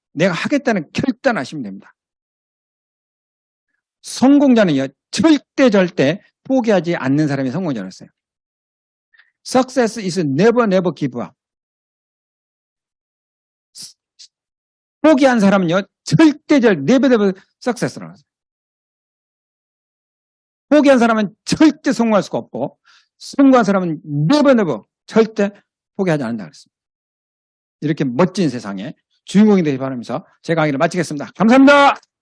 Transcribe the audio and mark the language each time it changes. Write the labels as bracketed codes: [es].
[ko] 내가 하겠다는 결단하시면 됩니다. 성공자는요, 절대 포기하지 않는 사람이 성공자였어요. [en] Success is never give up. [ko] 포기한 사람은요, [en] never success [ko] 라고 하세요. 포기한 사람은 절대 성공할 수가 없고, 성공한 사람은 never 절대 포기하지 않는다 그랬습니다. 이렇게 멋진 세상에 주인공이 되기 바라면서 제 강의를 마치겠습니다. 감사합니다.